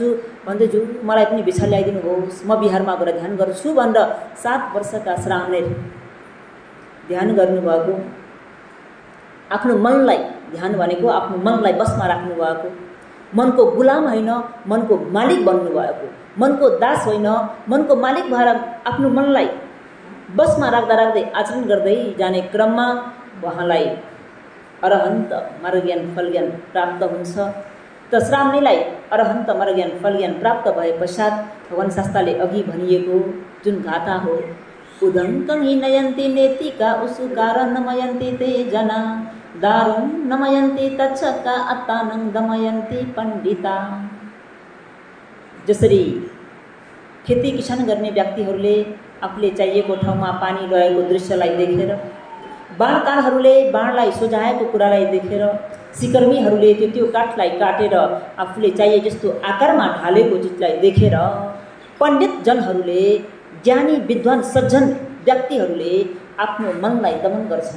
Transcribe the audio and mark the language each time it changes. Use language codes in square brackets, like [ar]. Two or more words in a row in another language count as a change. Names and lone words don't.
[ne] भन्दैछु मलाई पनि बिछा ल्याइदिनुहोस्, म बिहारमा गएर ध्यान गर्छु भनेर 7 वर्षका श्रावणेर ध्यान गर्नुभएको, आफ्नो मनलाई, ध्यान भनेको आफ्नो मनलाई बसमा राख्नुभएको, मनको गुलाम होइन मनको मालिक बन्नुभएको, मनको दास होइन मनको मालिक भएर आफ्नो मनलाई बसमा राख्दा राख्दै आचरण गर्दै जाने क्रममा उहाँलाई अरहन्त मार्गज्ञान फलज्ञान प्राप्त हुन्छ। त श्रावणीलाई अरहन्त मार्गज्ञान फलज्ञान प्राप्त भए पश्चात भगवान शास्त्रले अघि भनिएको जुन गाथा हो, [pi] उदङ्कं हि नयन्ति नेतिका उसुकार नमयन्ति ते जना, दारुं नमयन्ति तच्छका अत्तानं दमयन्ति पण्डिता। [ne] जसरी खेती किसान गर्ने व्यक्तिहरूले आफूले चाहिएको ठाउँमा पानी रहेको दृश्यलाई देखेर, बाणकारहरूले बाणलाई सोझाएको कुरालाई देखेर, सिकर्मीहरूले त्यो काठलाई काटेर आफूले चाहिए जस्तो आकारमा ढालेको चिजलाई देखेर, पण्डित जनहरूले, ज्ञानी विद्वान सज्जन व्यक्तिहरूले आफ्नो मनलाई दमन गर्छन्।